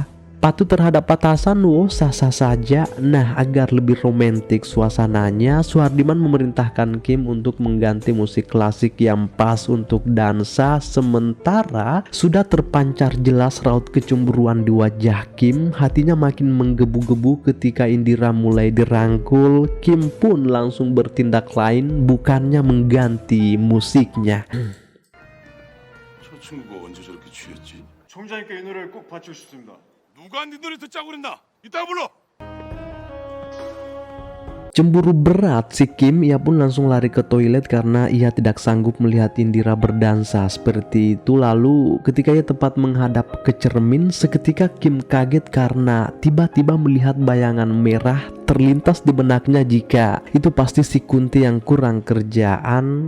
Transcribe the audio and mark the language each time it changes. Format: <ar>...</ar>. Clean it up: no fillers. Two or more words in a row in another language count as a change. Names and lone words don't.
<id>Patuh terhadap batasan Wo sah-sah saja. Nah, agar lebih romantik suasananya, Suhardiman memerintahkan Kim untuk mengganti musik klasik yang pas untuk dansa. Sementara sudah terpancar jelas raut kecemburuan di wajah Kim. Hatinya makin menggebu-gebu ketika Indira mulai dirangkul. Kim pun langsung bertindak lain, bukannya mengganti musiknya.</id> <ko>저 친구가 언제 저렇게 취했지? 총장님께 이 노래를 꼭 바치고 싶습니다. 누가 네 노래 듣자고 그랬나? 이따가 불러.</ko> <id>Cemburu berat si Kim, ia pun langsung lari ke toilet karena ia tidak sanggup melihat Indira berdansa seperti itu. Lalu ketika ia tepat menghadap ke cermin, seketika Kim kaget karena tiba-tiba melihat bayangan merah terlintas di benaknya jika itu pasti si Kunti yang kurang kerjaan.</id>